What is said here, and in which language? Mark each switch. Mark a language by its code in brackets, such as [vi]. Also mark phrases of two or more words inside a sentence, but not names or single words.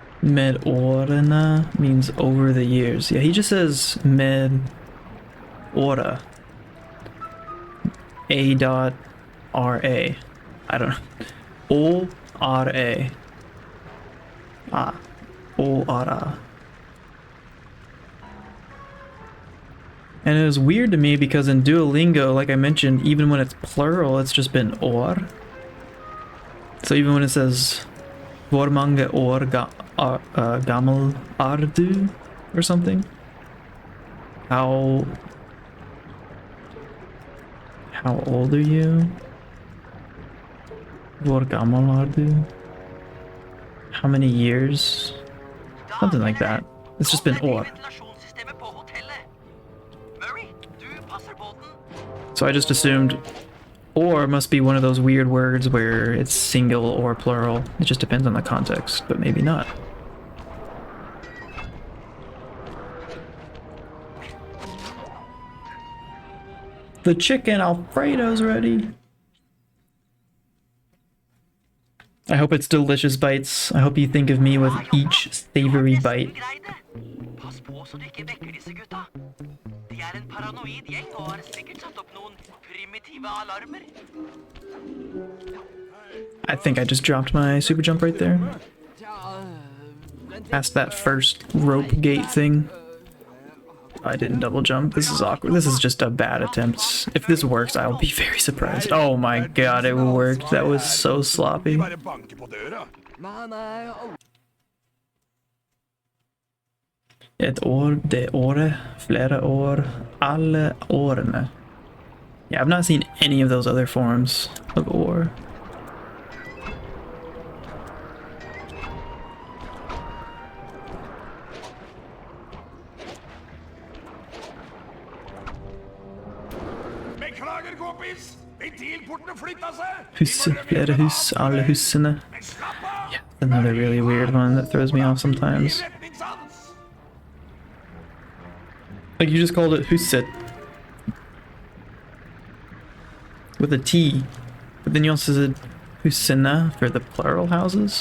[no] Med årene [en] means over the years. Yeah, he just says [no] med åra. [en] A dot R-A. I don't know. O-R-A. Ah. O-R-A. And it was weird to me because in Duolingo, like I mentioned, even when it's plural, it's just been or. So even when it says [no] Hvor mange år gammel er du? [en] Or something. How old are you? [no] Hvor gammel er du? [en] How many years? Something like that. It's just been or. So I just assumed or must be one of those weird words where it's single or plural. It just depends on the context, but maybe not. The chicken Alfredo's ready. I hope it's delicious bites. I hope you think of me with each savory bite. [no] Pass på så du ikke vekker disse gutta. De en paranoid gjeng og har sikkert satt opp noen primitive alarmer. [en] I think I just dropped my super jump right there. Past that first rope gate thing. I didn't double jump. This is awkward. This is just a bad attempt. If this works, I'll be very surprised. Oh my god, it worked. That was so sloppy. [no] Ett år, det året, flera år, alle årene. [en] Yeah, I've not seen any of those other forms of or. [no] Hus, flera hus, alle husene. [en] Yeah, another really weird one that throws me off sometimes. Like you just called it huset. With a T. But then you also said husina for the plural houses.